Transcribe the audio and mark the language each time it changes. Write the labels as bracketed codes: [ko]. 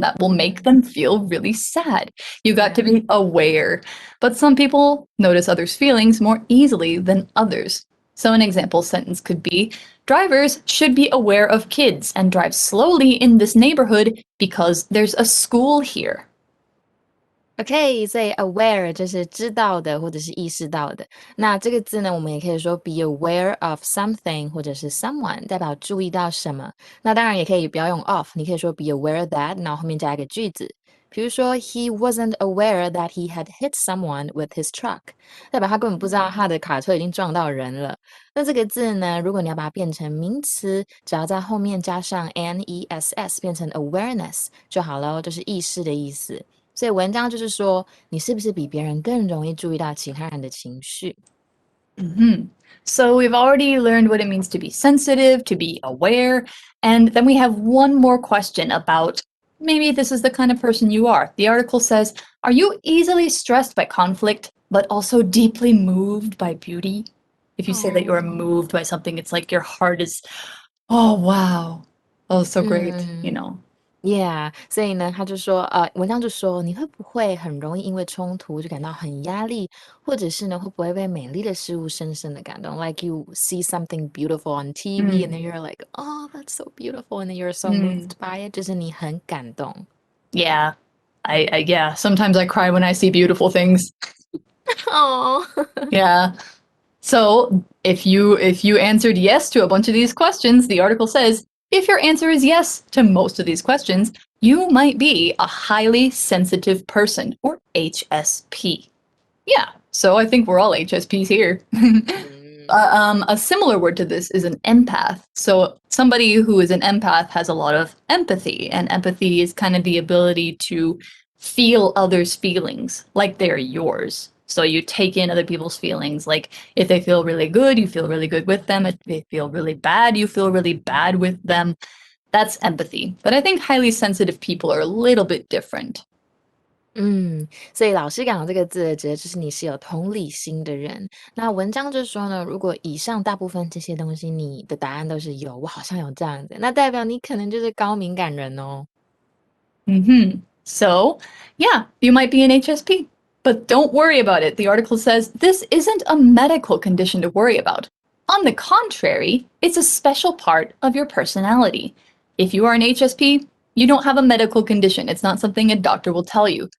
[en] That will make them feel really sad. You got to be aware. But some people notice others' feelings more easily than others. So an example sentence could be, drivers should be aware of kids and drive slowly in this neighborhood because there's a school here. [zh] OK, 所以 aware 就是知道的或者是意识到的。那这个字呢，我们也可以说 be aware of something 或者是 someone，代表注意到什么。那当然也可以不要用 of， 你可以说 be aware that，然后后面加一个句子。比如说 he wasn't aware that he had hit someone with his truck，代表他根本不知道他的卡车已经撞到人了。那这个字呢，如果你要把它变成名词，只要在后面加上 ness 变成 awareness 就好了，就是意识的意思。所以文章就是说，你是不是比别人更容易注意到其他人的情绪？ [en] So we've already learned what it means to be sensitive, to be aware, and then we have one more question about maybe this is the kind of person you are. The article says, are you easily stressed by conflict, but also deeply moved by beauty? If you say that you're moved by something, it's like your heart is, oh, wow. Oh, so great, you know. [zh] Yeah， 所以呢，他就说，文章就说，你会不会很容易因为冲突就感到很压力，或者是呢，会不会被美丽的事物深深的感动 ？ Like you see something beautiful on TV, and then you're like, oh, that's so beautiful, and then you're so moved by it，就是你很感动。 [en] Yeah, yeah. Sometimes I cry when I see beautiful things. Oh. Yeah. So if you answered yes to a bunch of these questions, the article says, if your answer is yes to most of these questions, you might be a highly sensitive person, or HSP. Yeah, so I think we're all HSPs here. A similar word to this is an empath. So somebody who is an empath has a lot of empathy, and empathy is kind of the ability to feel others' feelings like they're yours. So you take in other people's feelings. Like if they feel really good, you feel really good with them. If they feel really bad, you feel really bad with them. That's empathy. But I think highly sensitive people are a little bit different. [zh] 所以老师讲的这个字指的就是你是有同理心的人。那文章就说呢，如果以上大部分这些东西你的答案都是有，我好像有这样子，那代表你可能就是高敏感人哦。 [en] So, yeah, you might be an HSP. But don't worry about it. The article says this isn't a medical condition to worry about. On the contrary, it's a special part of your personality. If you are an HSP, you don't have a medical condition. It's not something a doctor will tell you.